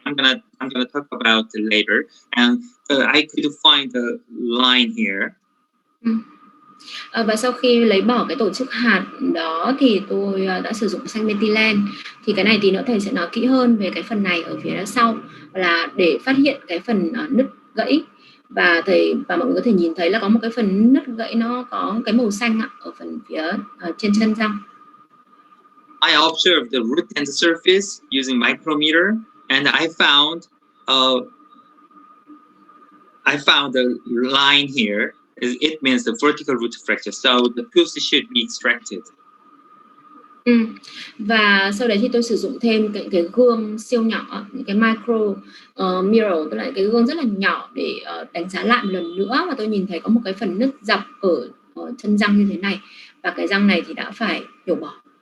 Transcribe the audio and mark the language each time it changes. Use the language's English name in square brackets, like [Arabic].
[English] I'm gonna talk about it later. And I could find the line here. [Vietnamese] Và sau khi lấy bỏ cái tổ chức hạt đó thì tôi đã sử dụng xanh methylene. Thì cái này thì nữa thầy sẽ nói kỹ hơn về cái phần này ở phía sau, là để phát hiện cái phần nứt gãy. Và mọi người có thể nhìn thấy là có một cái phần nứt gãy nó có cái màu xanh ở phần phía trên chân răng. [English] I observed the root and the surface using micrometer, and I found the line here. It means the vertical root fracture, so the tooth should be extracted. [Vietnamese] Và sau đấy thì tôi sử dụng thêm cái gương siêu nhỏ, những cái micro mirror, tức là cái gương rất là nhỏ để đánh giá lại một lần nữa, và tôi nhìn thấy có một cái phần nứt dọc ở chân răng như thế này, và cái răng này thì đã phải nhổ bỏ.